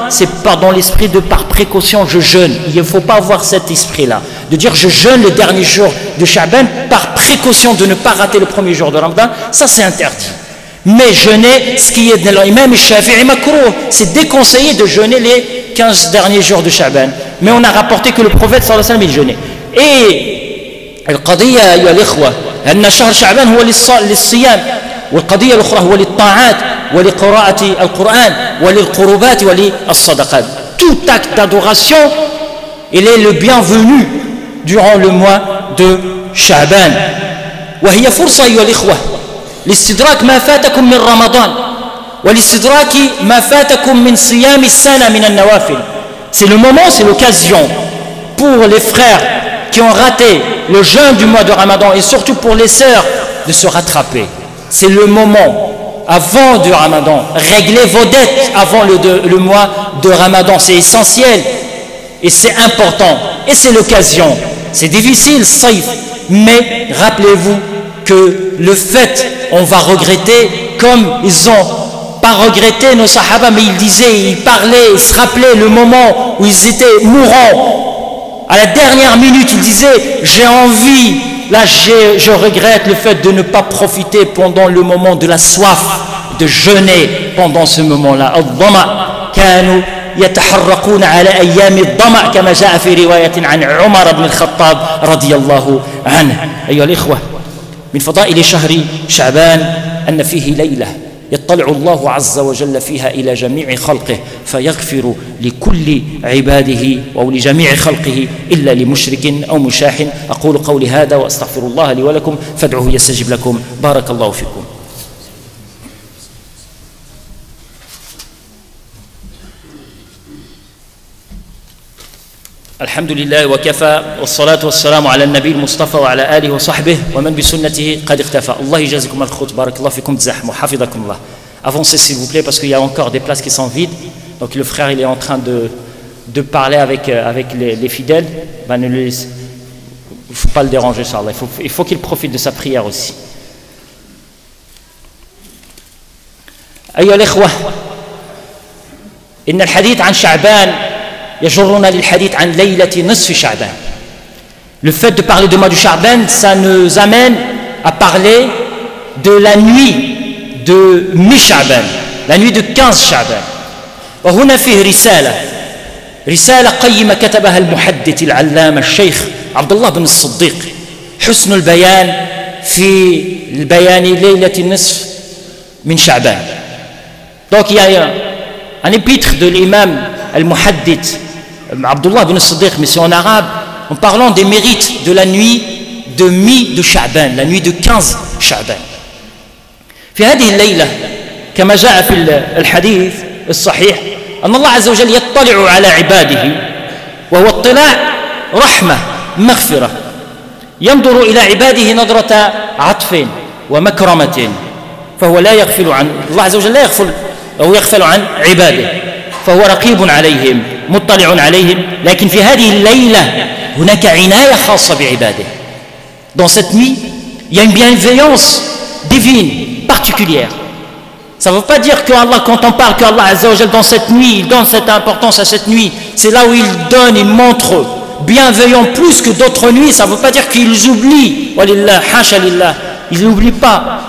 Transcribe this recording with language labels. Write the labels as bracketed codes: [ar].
[fr] C'est pas dans l'esprit de par précaution je jeûne. Il ne faut pas avoir cet esprit-là. De dire je jeûne le dernier jour de Sha'ban par précaution de ne pas rater le premier jour de Ramadan, ça c'est interdit. Mais jeûner, ce qui est de l'imam Shafi'i makrouh, c'est déconseillé de jeûner les 15 derniers jours de Sha'ban. Mais on a rapporté que le prophète sallallahu alayhi wa sallam il jeûnait. Et [ar] القضية أيها الإخوة أن شهر شعبان هو للصيام والقضية الأخرى هو للطاعات ولقراءة القرآن وللقربات وللصدقات. [fr] Tout acte d'adoration, il est le bienvenu durant le mois de Sha'ban. [ar] وهي فرصة أيها الإخوة لاستدراك ما فاتكم من رمضان والاستدراك ما فاتكم من صيام السنة من النوافل. [fr] C'est le moment, c'est l'occasion pour les frères qui ont raté le jeûne du mois de Ramadan et surtout pour les sœurs de se rattraper. C'est le moment avant du Ramadan. Réglez vos dettes avant le mois de Ramadan. C'est essentiel et c'est important et c'est l'occasion. C'est difficile, saïf, mais rappelez-vous que le fait, on va regretter comme ils ont pas regretté nos sahaba, mais ils disaient, ils parlaient, ils se rappelaient le moment où ils étaient mourants. À la dernière minute, ils disaient, j'ai envie, là je regrette le fait de ne pas profiter pendant le moment de la soif, de jeûner. pendant ce moment-là. [ar] الظمأ كانوا يتحرقون على أيام الظمأ كما جاء في رواية عن عمر بن الخطاب رضي الله عنه. أيها الإخوة، من فضائل شهر شعبان أن فيه ليلة يطلع الله عز وجل فيها إلى جميع خلقه فيغفر لكل عباده أو لجميع خلقه إلا لمشرك أو مشاح. أقول قولي هذا وأستغفر الله لي ولكم فادعوه يستجب لكم. بارك الله فيكم. الحمد لله وكفى والصلاة والسلام على النبي المصطفى وعلى آله وصحبه ومن بسنته قد اختفى. الله يجازيكم الخير. بارك الله فيكم تزاحموا حفظكم الله. [fr] Avancez s'il vous plaît parce qu'il y a encore des places qui sont vides. Donc le frère il est en train de parler avec les fidèles. Ben, il ne faut pas le déranger, Inch'Allah. Il faut qu'il profite de sa prière aussi. [ar] أيها الإخوة، إن الحديث عن شعبان يجرنا للحديث عن ليلة نصف شعبان. [fr] Le fait de parler du mois du Sha'ban, ça nous amène à parler de la nuit de mi-Sha'ban, la nuit de 15 شعبان. [ar] وهنا فيه رسالة قيمة كتبها المحدث العلامة الشيخ عبد الله بن الصديق، حسن البيان في البيان ليلة النصف من شعبان. [fr] Donc il y a un épître de l'imam al-Muhaddith Abdullah bin Siddiq, mais c'est en arabe, en parlant des mérites de la nuit de mi de Sha'ban, la nuit de 15 شعبان. [ar] في هذه الليلة كما جاء في الحديث الصحيح أن الله عز وجل يطلع على عباده، وهو اطلاع رحمة مغفرة، ينظر إلى عباده نظرة عطف ومكرمة، فهو لا يغفل عن الله عز وجل، لا يغفل أو يغفل عن عباده، فهو رقيب عليهم مطلع عليهم. لكن في هذه الليلة هناك عناية خاصة بعباده. [fr] Dans cette nuit, il y a une bienveillance divine particulière. Ça ne veut pas dire que Allah, quand on parle qu'Allah Azza wa Jal dans cette nuit, il donne cette importance à cette nuit, c'est là où il donne, il montre bienveillant plus que d'autres nuits. Ça ne veut pas dire qu'ils oublient, [ar] walillah, hasha lillah, [fr] ils n'oublient pas.